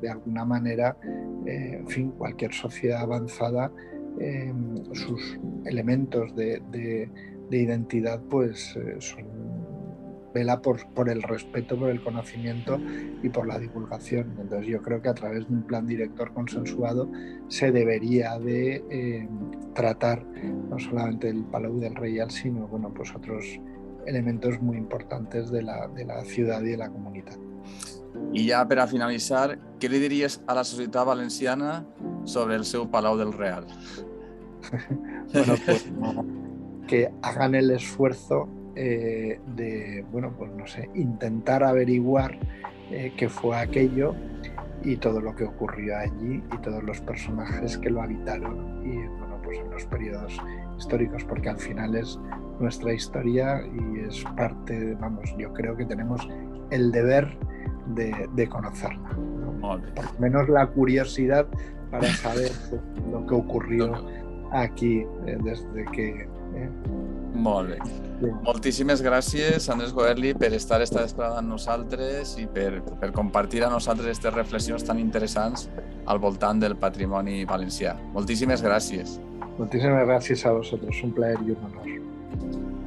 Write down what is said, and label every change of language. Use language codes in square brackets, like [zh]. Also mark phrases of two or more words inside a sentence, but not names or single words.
[es] De alguna manera, en fin, cualquier sociedad avanzada, sus elementos de identidad pues vela por el respeto, por el conocimiento y por la divulgación. Entonces yo creo que a través de un plan director consensuado se debería de tratar no solamente el Palau del Reial, sino pues otros elementos muy importantes de la ciudad y de la comunitat. [ca] I ja per a finalitzar, què li diries a la societat valenciana sobre el seu Palau del Real? [es] Que hagan el esfuerzo de, intentar averiguar qué fue aquello y todo lo que ocurrió allí y todos los personajes que lo habitaron y en los periodos históricos, porque al final es nuestra historia y es parte, yo creo que tenemos el deber de conocerla, ¿no? Por lo menos la curiosidad para saber lo que ocurrió aquí desde que [ca] Molt bé. Moltíssimes gràcies, Andrés Goerli, per estar esta vesprada amb nosaltres i per compartir amb nosaltres aquestes reflexions tan interessants al voltant del patrimoni valencià. Moltíssimes gràcies. [es] Muchísimas gracias a vosotros, un placer y un honor.